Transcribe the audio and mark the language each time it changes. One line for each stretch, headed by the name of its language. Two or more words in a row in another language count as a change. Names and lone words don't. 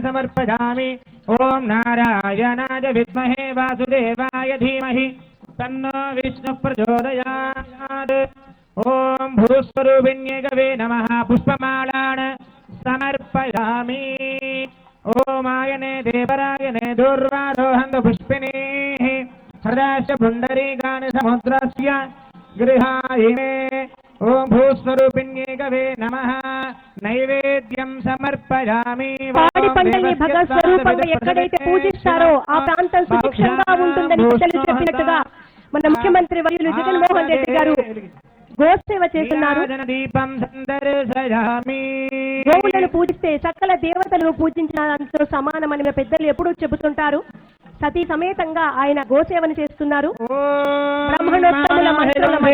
Sanskrit: समर्पयामि ओम नारायणाय विद्महे वासुदेवाय धीमहि तन्नो विष्णु प्रचोदयात् ओम भूस्वरूपिण्ये कवे नमः पुष्पमालान् समर्पयामि ओम आयने देवरायने दूर्वारोहन्त पुष्पिनीः हृदयस्य पुण्डरीकानि समुद्रस्य गृहायिमे ओम भूस्वरूपिण्ये कवे नमः నైవేద్యం సమర్పయామి
Telugu: పాడి పంటల్ని భగవత్ స్వరూపంగా ఎక్కడైతే పూజిస్తారో ఆ ప్రాంతం సుభిక్షంగా ఉంటుందని పెద్దలు చెప్పినట్టుగా మన ముఖ్యమంత్రి వర్యులు జగన్మోహన్ రెడ్డి గారు గోసేవ చేస్తున్నారు.
Sanskrit: దీపం సందర్శయామి
Telugu: గోవులను పూజిస్తే సకల దేవతలను పూజించినంతో సమానమని మన పెద్దలు ఎప్పుడూ చెబుతుంటారు. సతీ సమేతంగా ఆయన గోసేవను చేస్తున్నారు. బ్రహ్మణోత్తముల మంత్రుల